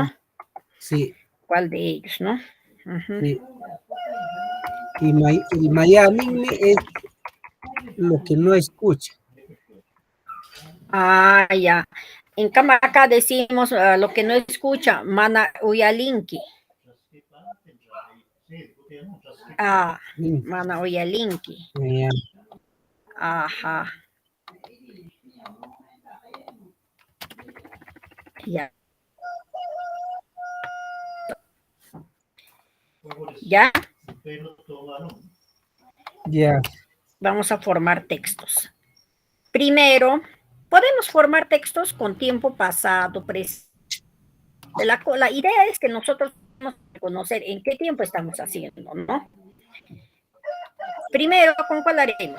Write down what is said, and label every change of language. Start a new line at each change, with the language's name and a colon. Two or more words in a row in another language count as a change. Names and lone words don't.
Spanish: ajá, sí, ¿Cuál de ellos, no? Ujú. sí. Y el Mayaninme es lo que no escucha. Ah, ya. En cama acá decimos lo que no escucha,
Quechua: mana uyalinki. Ah, Mm, mana uyalinki.
Spanish: ya, Ajá, ya. Ya, ya. vamos a formar textos. Primero, podemos formar textos con tiempo pasado, presente. La idea es que nosotros vamos a conocer en qué tiempo estamos haciendo, ¿no? Primero, ¿con cuál haremos?